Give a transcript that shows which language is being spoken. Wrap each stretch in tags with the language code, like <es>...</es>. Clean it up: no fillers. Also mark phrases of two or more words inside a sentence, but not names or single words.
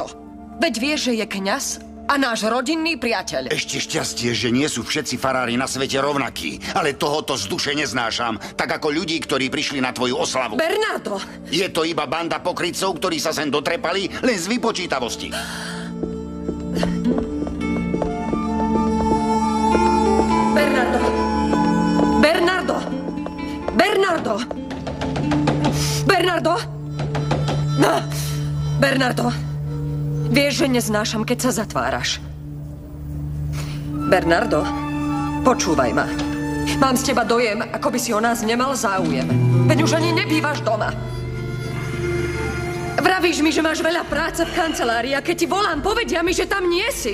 <sk>Veď vieš, že je kňaz a náš rodinný priateľ. Ešte šťastie, že nie sú všetci farári na svete rovnakí. Ale tohoto z duše neznášam, tak ako ľudí, ktorí prišli na tvoju oslavu. Bernardo! Je to iba banda pokrytcov, ktorí sa sem dotrepali len z vypočítavosti. Bernardo! Bernardo! Bernardo! Bernardo! No! Bernardo! Vieš, že neznášam, keď sa zatváraš. Bernardo, počúvaj ma. Mám z teba dojem, ako by si o nás nemal záujem. Veď už ani nebývaš doma. Vravíš mi, že máš veľa práce v kancelárii a keď ti volám, povedia mi, že tam nie si.</sk>